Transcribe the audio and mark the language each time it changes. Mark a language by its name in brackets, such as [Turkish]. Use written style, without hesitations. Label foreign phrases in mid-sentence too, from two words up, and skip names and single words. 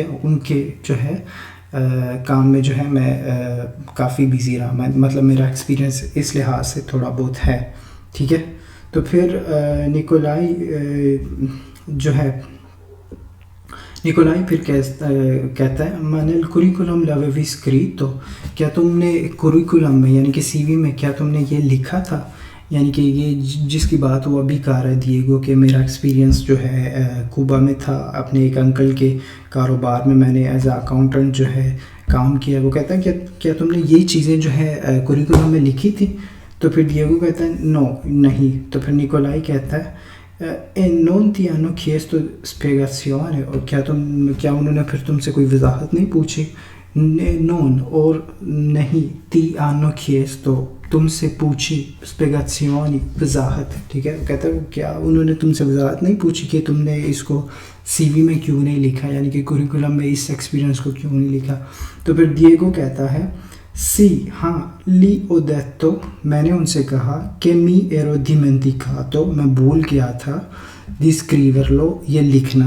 [Urdu] ان کے جو ہے کام میں جو ہے میں کافی بیزی رہا, مطلب میرا ایکسپیرینس اس لحاظ سے تھوڑا بہت ہے. ٹھیک ہے. تو پھر نکولائی جو ہے نکولائی پھر کہتا ہے [Italian] nel curriculum l'avevi scritto, [Urdu] کیا تم نے کوریکولم میں یعنی کہ سی وی میں کیا تم نے یہ لکھا تھا، یعنی کہ یہ جس کی بات وہ ابھی کہہ رہا ہے دیگو کہ میرا ایکسپیرینس جو ہے کوبا میں تھا، اپنے ایک انکل کے کاروبار میں نے [English] as a accountant [Urdu] جو ہے کام کیا. وہ کہتا ہے کہ کیا تم نے یہ چیزیں جو ہے کوریکولم میں لکھی تھی؟ تو پھر دیگو کہتا ہے نو نہیں. تو پھر نکولائی کہتا ہے [Italian] non ti hanno chiesto spiegazione، [Urdu] اور کیا انہوں نے پھر تم سے کوئی وضاحت نہیں پوچھی؟ نون اور نہیں، [Italian] ti hanno chiesto [Urdu] تم سے پوچھی، spiegazioni وضاحت. ٹھیک ہے، کہتا ہے کیا انہوں نے تم سے وضاحت نہیں پوچھی کہ تم نے اس کو سی وی میں کیوں نہیں لکھا، یعنی کہ کوریکولم میں اس ایکسپیرینس کو کیوں نہیں لکھا؟ تو پھر دیگو کہتا ہے سی ہاں، [Italian] le ho detto [Urdu] میں نے ان سے کہا کہ [Italian] mi ero dimenticato [Urdu] میں بھول گیا تھا [Italian] di scriverlo [Urdu] یہ لکھنا.